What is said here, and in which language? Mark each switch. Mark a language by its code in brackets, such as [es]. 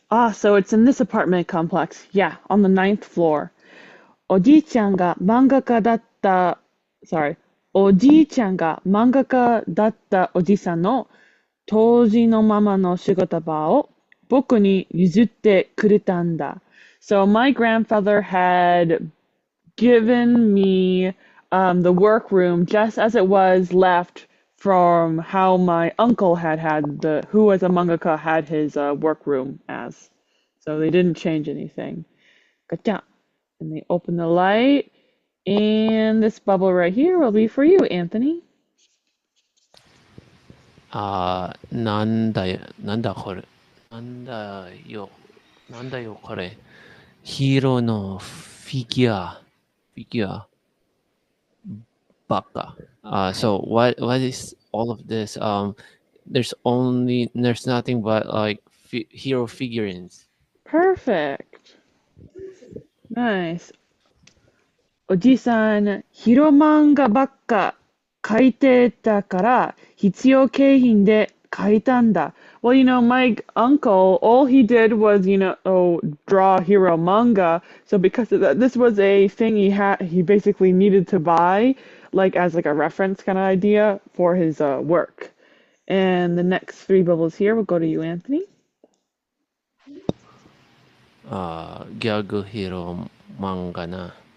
[en] So it's in this apartment complex. Yeah, on the ninth floor. [ja] おじいちゃんが漫画家だった, sorry, おじいちゃんが漫画家だったおじさんの当時のままの仕事場を僕に譲ってくれたんだ. [en] So my grandfather had given me the workroom just as it was left from how my uncle had who was a mangaka had his workroom as. So they didn't change anything. Gotcha. And they open the light, and this bubble right here will be for you, Anthony. [ja] なんだこれ。なんだよ。なんだよ、これ。ヒーローのフィギュア。 [en] Baka. So what is all of this? There's nothing but like hero figurines. Perfect. Nice. [ja] おじさん、ヒロ漫画ばっか描いてたから必要景品で描いたんだ. [en] Well, my uncle, all he did was, draw hero manga. So because of that, this was a thing he basically needed to buy, like as like a reference kind of idea for his work. And the next three bubbles here will go to you, Anthony. [ja] ギャグヒーロー漫画な。